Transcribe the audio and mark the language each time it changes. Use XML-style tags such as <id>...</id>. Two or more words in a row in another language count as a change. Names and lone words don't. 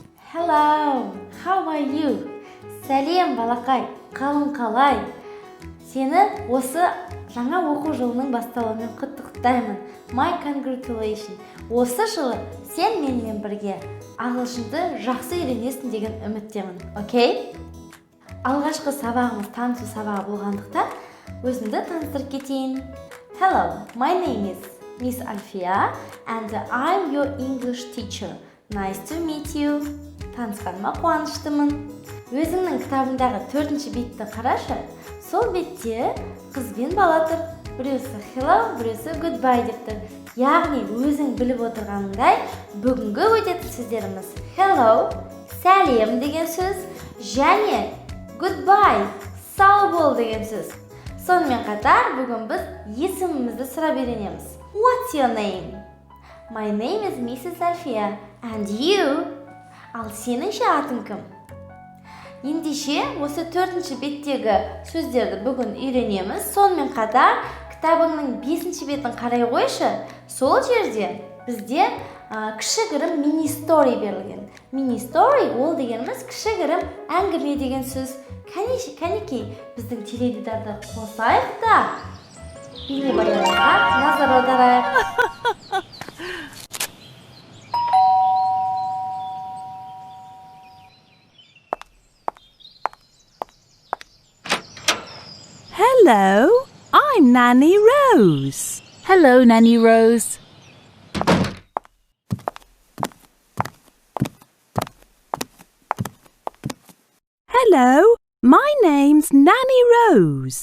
<en>Hello, how are you?</en> <kk>Сәлем, балақай, қалың қалай? Сені осы жаңа оқу жылының басталуымен құттықтаймын.</kk> <en>My congratulations.</en> <kk>Осы жылы сен менімен бірге ағылшынды жақсы үйренесің деген үміттемін. Окей? Алғашқы сабағымыз танысу сабағы болғандықтан өзімді таныстырып кетейін.</kk> <en>Hello, my name is Miss Alfia and I'm your English teacher. Nice to meet you.</en> <kk>Танысқаныма қуаныштымын. Өзіңнің кітабындағы 4-ші бетті қарашы. Сол бетте қыз бен бала тұр. Біреусі hello, біреусі goodbye деп тұр. Яғни өзің біліп отырғаныңдай, бүгінгі өтетін сөздеріміз hello, сәлем деген сөз, және goodbye, сау бол деген сөз. Сонымен қатар бүгін біз есімімізді сұрап үйренеміз.</kk> <en>What's your name? My name is Mrs. Alfia. And you?</en> <kk>Ал сенің ше атың кім? Ендеше осы 4-ші беттегі сөздерді бүгін үйренеміз. Сонымен қатар кітабыңның 5-ші бетін қарай қойшы. Сол жерде бізде кішігірім мини-story берілген. Мини-story ол дегеніміз кішігірім әңгіме деген сөз. Кәнекей біздің теледидарды қосайық та бейнебаянға назар аударайық.</kk> <en>Hello, I'm Nanny Rose. Hello, Nanny Rose. Hello, my name's Nanny Rose.</en>